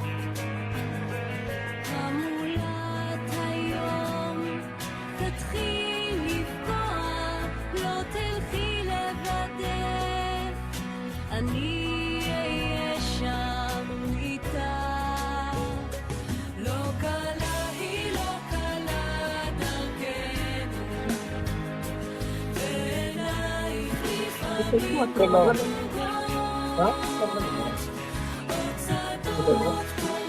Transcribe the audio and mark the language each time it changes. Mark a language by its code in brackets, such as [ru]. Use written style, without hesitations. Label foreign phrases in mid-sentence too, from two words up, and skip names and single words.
[he] המולת היום תתחיל לפגוע לא תלכי לבדך אני אהיה שם איתך לא קלה היא לא קלה דרכנו [es] Es como que Bueno, me duele. ¿ah? ¿Qué pasó?